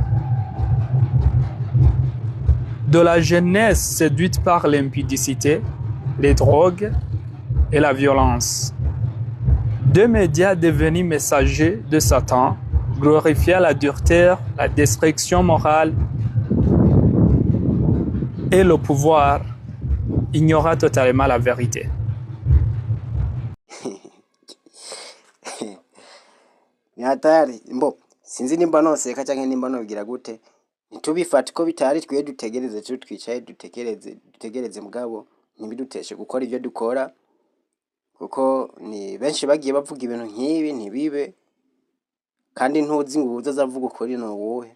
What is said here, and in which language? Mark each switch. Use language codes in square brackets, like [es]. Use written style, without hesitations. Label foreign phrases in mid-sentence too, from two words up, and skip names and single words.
[fr] De la jeunesse séduite par l'impudicité, les drogues et la violence. Deux médias devenus messagers de Satan, glorifiant la dureté, la destruction morale et le pouvoir, ignorant totalement la vérité. [rn] Ni hatari mbo sinzi nimba noseka canke nimba nobigira gute, nitubifata ko bitari twiye dutegereze cyo twicaye dutegereze mugabo ntibiduteshe gukora ivyo dukora, kuko ni benshi bagiye bavuga ibintu nk'ibi ntibibe kandi ntuzi ngo uzavuga ukuri no wowe.